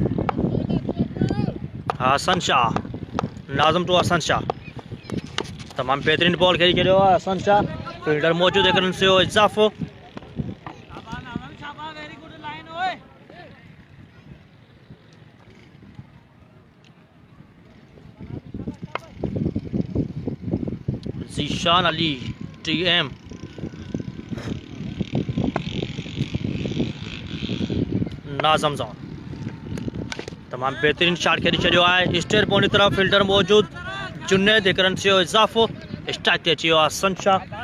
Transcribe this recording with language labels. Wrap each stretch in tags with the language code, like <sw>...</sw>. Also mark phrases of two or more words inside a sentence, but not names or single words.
<sd>हसन शाह नाज़म टू हसन शाह तमाम बेहतरीन बॉल खेली छॾियो आहे हसन शाह फील्डर मौजूद एक रन से हो इजाफो जीशान अली टीएम नाज़म जोन तमाम बेहतरीन शॉट खेली छॾियो आहे स्टेट बॉल की तरफ फील्डर मौजूद जुनेद एक रन से हो इजाफो स्ट्राइक ते अची वियो आहे हसन शाह</sd>